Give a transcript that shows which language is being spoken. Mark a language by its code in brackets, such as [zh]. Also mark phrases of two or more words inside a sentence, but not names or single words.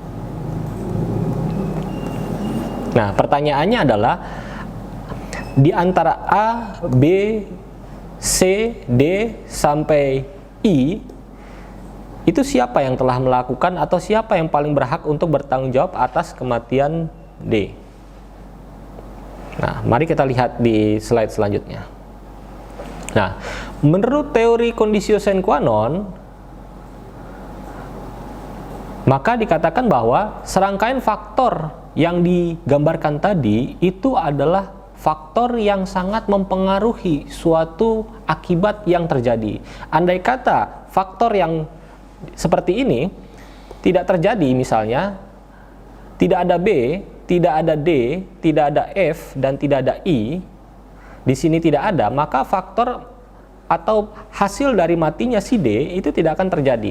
[id] Nah, pertanyaannya adalah di antara A, B, C, D sampai I, itu siapa yang telah melakukan atau siapa yang paling berhak untuk bertanggung jawab atas kematian D? Nah, mari kita lihat di slide selanjutnya. Nah, Menurut teori [la] conditio sine qua non, [id] maka dikatakan bahwa serangkaian faktor yang digambarkan tadi itu adalah faktor yang sangat mempengaruhi suatu akibat yang terjadi. Andai kata faktor yang seperti ini tidak terjadi, misalnya tidak ada B, tidak ada D, tidak ada F, dan tidak ada I, di sini tidak ada, maka faktor atau hasil dari matinya si D itu tidak akan terjadi.